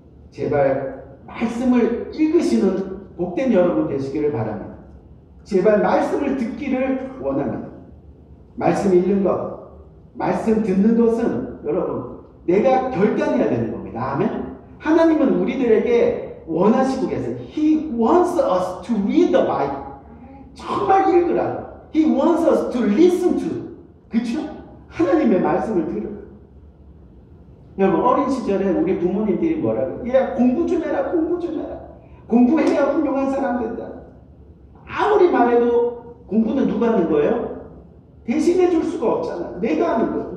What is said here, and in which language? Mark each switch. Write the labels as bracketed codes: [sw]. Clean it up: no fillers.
[ko] 제발 말씀을 읽으시는 복된 여러분 되시기를 바랍니다. 제발 말씀을 듣기를 원합니다. 말씀 읽는 것, 말씀 듣는 것은 여러분 내가 결단해야 되는 겁니다. 아멘? 하나님은 우리들에게 원하시고 계세요. [en] He wants us to read the Bible. [ko] 정말 읽으라고. [en] He wants us to listen to. [ko] 그렇죠? 하나님의 말씀을 들으라. 여러분, 어린 시절에 우리 부모님들이 뭐라고? 야, 공부 좀 해라. 공부해야 훌륭한 사람 된다. 아무리 말해도 공부는 누가 하는 거예요? 대신해 줄 수가 없잖아. 내가 하는 거.